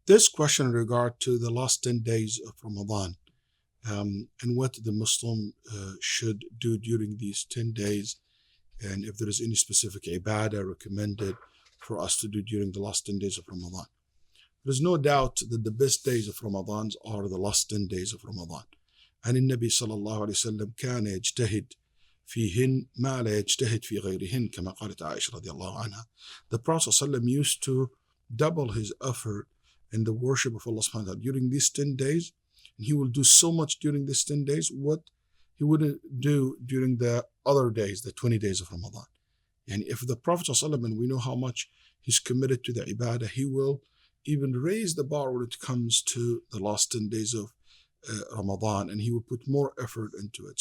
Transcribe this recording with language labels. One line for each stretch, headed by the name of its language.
English: This question in regard to the last 10 days of Ramadan, and what the Muslim should do during these 10 days, and if there is any specific ibadah recommended for us to do during the last 10 days of Ramadan. There's no doubt that the best days of Ramadan are the last 10 days of Ramadan.
Arabic: And النبي صلى الله عليه وسلم كان يجتهد فيهن ما لا يجتهد في غيرهن كما قالت عائشة رضي الله عنها.
English: The Prophet ﷺ used to double his effort in the worship of Allah subhanahu wa ta'ala during these 10 days. And he will do so much during these 10 days what he wouldn't do during the other days, the 20 days of Ramadan. And if the Prophet ﷺ, and we know how much he's committed to the ibadah, he will even raise the bar when it comes to the last 10 days of Ramadan, and he will put more effort into it.